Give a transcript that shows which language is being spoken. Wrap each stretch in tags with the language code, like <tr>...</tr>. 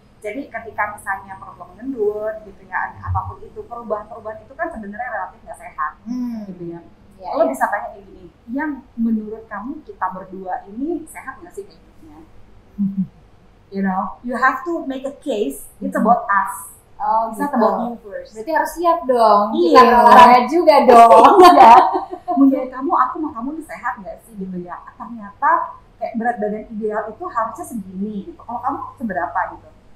<id>Jadi ketika misalnya perut lo mengendut, gitu ya, apapun itu, perubahan-perubahan itu kan sebenarnya relatif nggak sehat, gitu ya. Lo bisa tanya kayak gini, yang menurut kamu kita berdua ini sehat nggak sih hidupnya?</id> <en>You know, you have to make a case. It's about us. It's not about you first.</en> <id>Berarti harus siap dong. Kita olahraga juga dong. Menurut kamu, aku mau kamu nih sehat nggak sih gitu ya? Ternyata kayak berat badan ideal itu harusnya segini gitu. Kalau kamu seberapa gitu?</id>